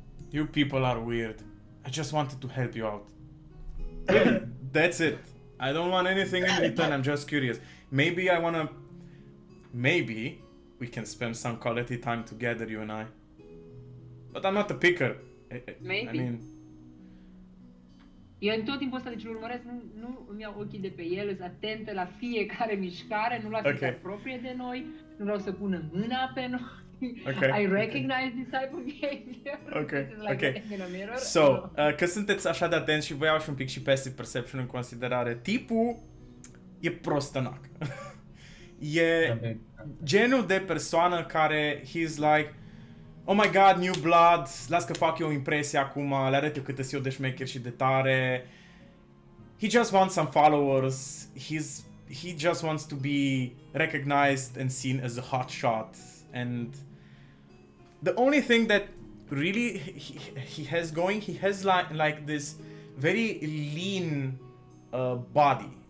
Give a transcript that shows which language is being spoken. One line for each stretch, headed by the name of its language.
English: You people are weird. I just wanted to help you out. That's it. I don't want anything in return. I'm just curious. Maybe we can spend some quality time together, you and I. But I'm not a picker. I Maybe. mean,
Romanian: Eu în tot timpul ăsta, deci îl urmăresc, nu îmi iau ochii de pe el, sunt atentă la fiecare mișcare, nu lasă să se apropie de noi, nu vreau să pună mâna pe noi.
English: Okay. I recognize this type of behavior. Okay, This is like okay. looking in a mirror.
Romanian: So, că sunteți așa de atenți și vă iau și un pic și passive perception în considerare, tipul e prostănac. E genul de persoană care
English: he's like, oh my god,
Romanian: New Blood, las că fac eu impresia acum, le arăt eu cât eu de șmecher și de tare.
English: He just wants some followers. He just wants to be recognized and seen as a hot shot. And the only thing that really he has going, he has like this very lean body.